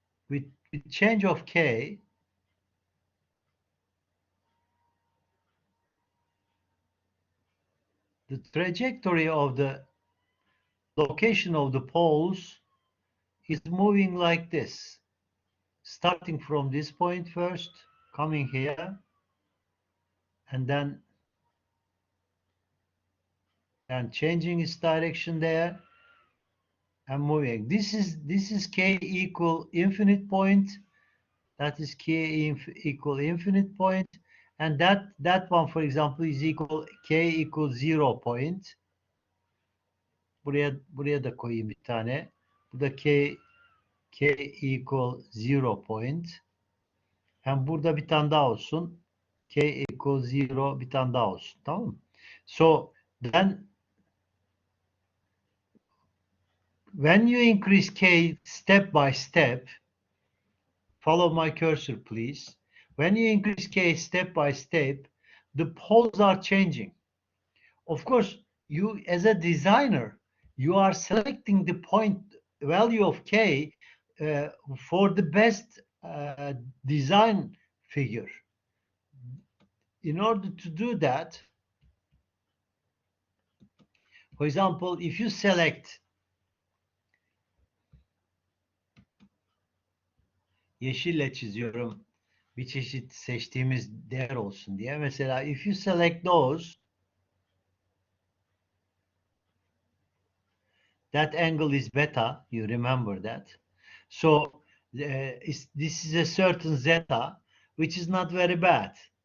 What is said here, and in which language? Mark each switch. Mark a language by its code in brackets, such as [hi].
[en] With change of K, the trajectory of the location of the poles is moving like this, starting from this point first, coming here, and then changing its direction there and moving. This is K equal infinite point. That is K equal infinite point, and that one, for example, is equal K equals 0 point. [tr] Buraya da koyayım bir tane. Bu da [en] K equal 0 point. [tr] Hem burada bir tane daha olsun. [en] K equal 0 [tr] bir tane daha olsun. Tamam mı? [en] So then when you increase K step by step, follow my cursor please. When you increase K step by step, the poles are changing. Of course, you as a designer, you are selecting the point value of K for the best design figure. In order to do that, for example, if you select [tr] yeşille çiziyorum bir çeşit seçtiğimiz değer olsun diye. Mesela [en] if you select those, that angle is beta, you remember that. So this is a certain zeta, which is not very bad.